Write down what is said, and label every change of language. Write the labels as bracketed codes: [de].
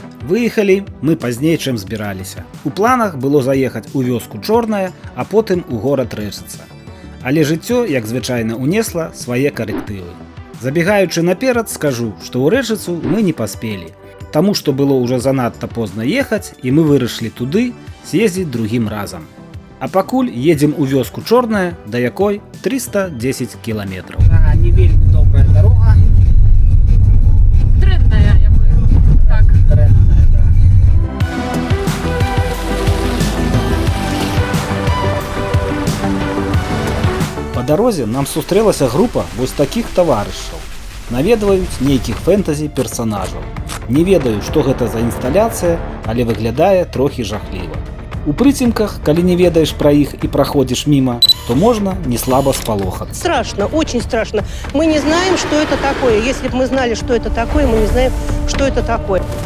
[be] Выехалі мы пазней, чым збіраліся. У планах было заехаць у вёску Чорная, а потым у горад Рэчыца. Але жыццё, як звычайна, унесла свае карэктывы. Забегаючы наперад, скажу, што ў Рэчыцу мы не паспелі, таму што было ўжо занадта позна ехаць, і мы вырашылі туды з'ездзіць другім разам. А пакуль едзем у вёску Чорная, да якой 310 кіламетраў. Не вельмі добрая дарога. Дрэнная, я бы так. Дрэнная, да. Па дарозе нам сустрэлася група вось такіх таварышаў. Наведваюць нейкіх фэнтазі персанажаў. Не ведаю, што гэта за інсталяцыя, але выглядае трохі жахліва. У прыцемках, калі не ведаеш пра іх і праходзіш міма, то можна не слаба спалохацца. [ru] Страшно, очень страшно. Мы не знаем, что это такое. Если бы мы знали, что это такое, мы не знаем, что это такое.